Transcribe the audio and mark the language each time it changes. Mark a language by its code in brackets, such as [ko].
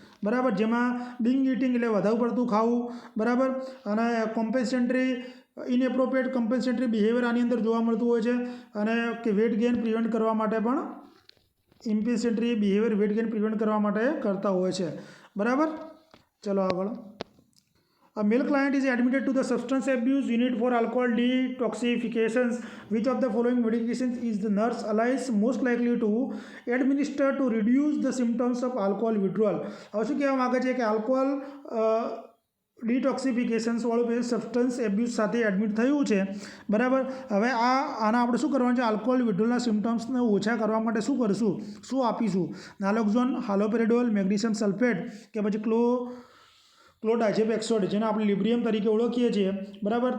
[gu] બરાબર, જેમાં Bing eating એટલે વધારે પડતું ખાવું. બરાબર, અને કોમ્પેન્સેટરી ઇનએપ્રોપ્રિએટ કોમ્પેન્સેટરી બિહેવિયર આની અંદર જોવા મળતું હોય છે. અને કે વેટ ગેઇન પ્રિવેન્ટ કરવા માટે પણ ઇમ્પિસેન્ટરી બિહેવિયર વેટ ગેઇન પ્રિવેન્ટ કરવા માટે કરતા હોય છે, બરાબર. ચલો આગળ. [en] A male client is admitted to the substance abuse unit for alcohol detoxification. Which of the following medications is the nurse allies most likely to administer to reduce the symptoms of alcohol withdrawal? [gu] હવે શું કહેવા માગે છે કે alcohol ડિટોક્સિફિકેશન્સવાળું patient substance abuse સાથે admit થયું છે, બરાબર. હવે આના આપણે શું કરવાનું છે, આલ્કોહોલ વિડ્રોલના સિમ્ટમ્સને ઓછા કરવા માટે શું કરશું, શું આપીશું? નાલોક્ઝોન, હાલોપેરિડોલ, મેગ્નેશિયમ સલ્ફેટ કે પછી ક્લોડાઇઝેપેક્સોડ, જેને આપણે લિબ્રિયમ તરીકે ઓળખીએ છીએ, બરાબર.